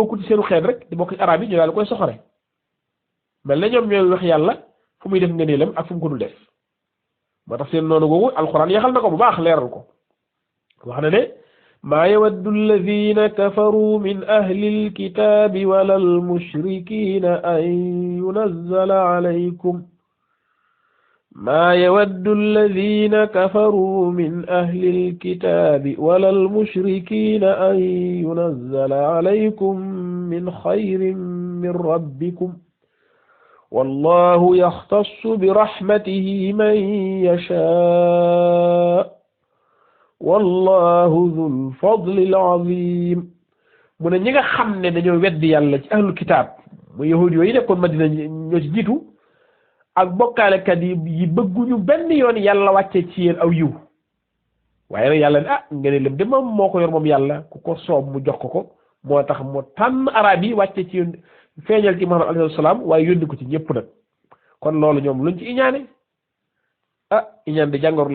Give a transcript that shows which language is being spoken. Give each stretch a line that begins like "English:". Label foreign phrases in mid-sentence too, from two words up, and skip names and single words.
Wolof: bokku ci seenu xeet rek di bokk ci arab yi ñu daal koy soxore mel na ñoom ñooy wax yàlla fu muy def ngëneelam ak fu mu ko dul def moo tax seen noonu googu alxuraan yaxal na ko bu baax leeral ko wax na ne
Arabic: ما يود الذين كفروا من أهل الكتاب ولا المشركين أن ينزل عليكم ما يود الذين كفروا من أهل الكتاب ولا المشركين أن ينزل عليكم من خير من ربكم والله يختص برحمته من يشاء والله ذو الفضل العظيم من
Wolof: ñinga xamne dañoo weddi yàlla ci
Arabic: أهل الكتاب
Wolof: mu yahudi yi nekkoon Madina ñoo ci jiitu ak bokkaalekat yi bëgguñu benn yoon yàlla wàcce ci yéen aw yiw waaye nag yàlla ne nga ne lëm de moom moo ko yor moom yàlla ku ko soob mu jox ko moo tax mu tànn arab yi wàcce ci yéen feeñal ci Muhammad
Arabic: عليه السلام
Wolof: waaye yónni ko ci ñëpp nag kon loolu ñoom luñ ci iñaane iñaan di jàngoro